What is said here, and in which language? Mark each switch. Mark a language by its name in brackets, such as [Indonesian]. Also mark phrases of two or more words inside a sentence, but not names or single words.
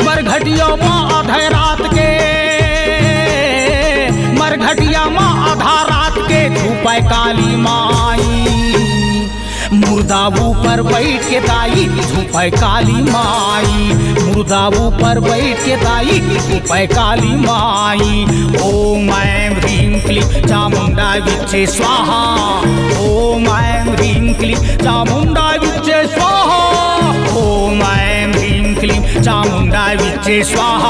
[Bhojpuri] मरघटिया माँ आधा रात के, मरघटिया माँ आधा रात के झूपे काली माई। मुर्दा ऊपर बैठ के दाई झूपे काली माई। मुर्दा ऊपर बैठ के दाई झूपे काली माई। [Sanskrit] ओम ऐं ह्रीं क्लीं चामुंडा विच्चे स्वाहा। ओम ऐं ह्रीं क्लीं चामुंडा विच्चे स्वाहा। ओम ऐं ह्रीं क्लीं चामुंडा विच्चे स्वाहा।